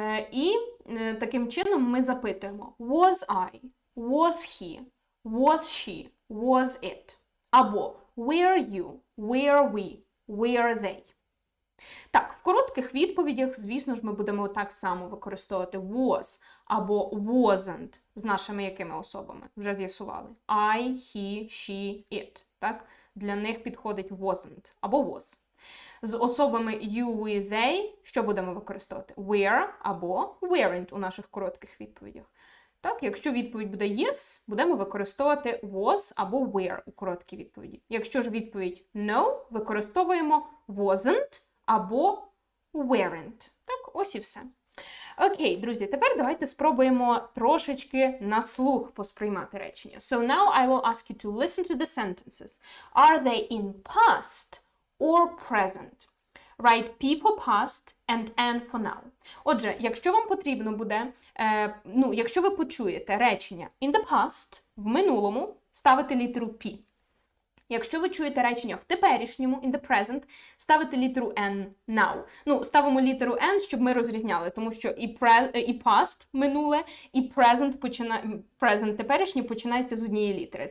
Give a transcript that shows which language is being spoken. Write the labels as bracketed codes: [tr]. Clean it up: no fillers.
[uk] І таким чином ми запитуємо [en] was I, was he, was she, was it. Або were you, were we, were they. [uk] Так, в коротких відповідях, звісно ж, ми будемо так само використовувати was або wasn't з нашими якими особами? Вже з'ясували. I, he, she, it. Так? Для них підходить wasn't або was. З особами you, we, they, що будемо використовувати? Were або weren't у наших коротких відповідях. Так, якщо відповідь буде yes, будемо використовувати was або were у короткій відповіді. Якщо ж відповідь no, використовуємо wasn't або weren't. Так, ось і все. Окей, друзі, тепер давайте спробуємо трошечки на слух посприймати речення. [en] So now I will ask you to listen to the sentences. Are they in past or present? Write P for past and N for now. [uk] Отже, якщо вам потрібно буде, якщо ви почуєте речення [en] in the past, [uk] в минулому, ставите літеру P. Якщо ви чуєте речення в теперішньому, [en] in the present, [uk] ставите літеру N now. Ставимо літеру N, щоб ми розрізняли, тому що і past – минуле, і present – теперішнє починається з однієї літери.